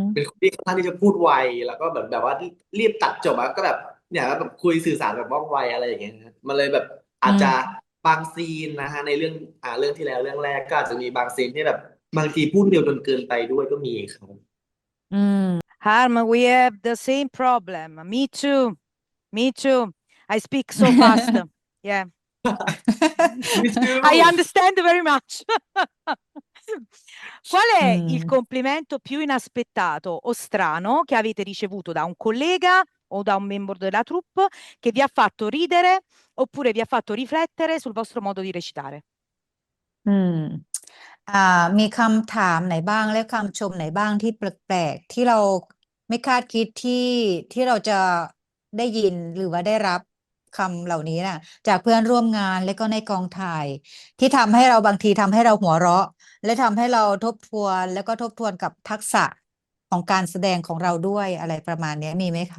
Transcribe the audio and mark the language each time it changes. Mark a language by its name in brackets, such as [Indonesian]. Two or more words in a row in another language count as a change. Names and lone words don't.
[Thai] เป็นคนที่ค่อนข้างที่จะพูดไวแล้วก็แบบว่ารีบตัดจบก็แบบเนี่ยแบบคุยสื่อสารแบบว่องไวอะไรอย่างเงี้ยนะมันเลยแบบอาจจะ อืม บางซีนนะฮะในเรื่องที่แล้วเรื่องแรกก็อาจจะมีบางซีนที่แบบบางทีพูดเร็วจนเกินไปด้วยก็มีครับ อืม [English] Harm, we have the same problem. Me too. Me too. I speak so fast. Yeah. Me I too understand very much. [Italian] Qual [Thai] อื [Italian] è il [Thai] ม [Italian] complimento più inaspettato o strano che avete ricevuto da un collega o da un membro della troupe che vi ha fatto ridere oppure vi ha fatto riflettere sul vostro modo di recitare? [Thai] อืมอ่ามีคำถามไหนบ้างและคำชมไหนบ้างที่แปลกๆที่เราไม่คาดคิดที่เราจะได้ยินหรือว่าได้รับคำเหล่านี้น่ะจากเพื่อนร่วมงานและก็ในกองถ่ายที่ทำให้เราบางทีทำให้เราหัวเราะและทำให้เราทบทวนแล้วก็ทบทวนกับทักษะของการแสดงของเราด้วยอะไรประมาณเนี้ยมีไหมคะ